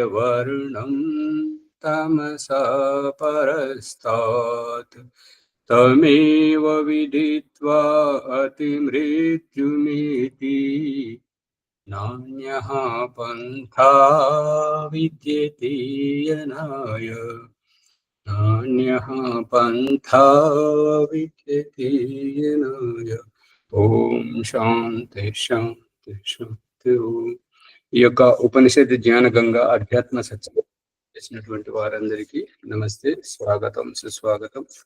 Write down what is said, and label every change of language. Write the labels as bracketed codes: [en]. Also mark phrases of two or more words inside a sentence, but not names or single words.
[sa] वर्णं तमसा परस्तात् तमेव विदित्वा अतिमृत्युमिति नान्यः पन्था विद्यते यनाय नान्यः पन्था विद्यते येनाय। ఓం శాంతి శాంతి శాంతి ఓం. [te] ఈ యొక్క ఉపనిషత్ జ్ఞాన గంగా అధ్యాత్మ సత్యం చేసినటువంటి వారందరికీ నమస్తే, స్వాగతం, సుస్వాగతం.